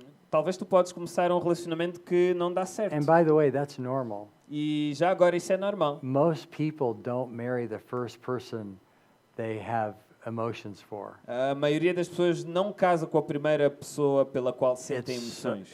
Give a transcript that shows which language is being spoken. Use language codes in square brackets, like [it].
[pt] Talvez tu podes começar um relacionamento que não dá certo. [en] And by the way, that's normal. [pt] E já agora isso é normal. [en] Most people don't marry the first person they have emotions for. [pt] A maioria das pessoas não casa com a primeira pessoa pela qual sentem emoções.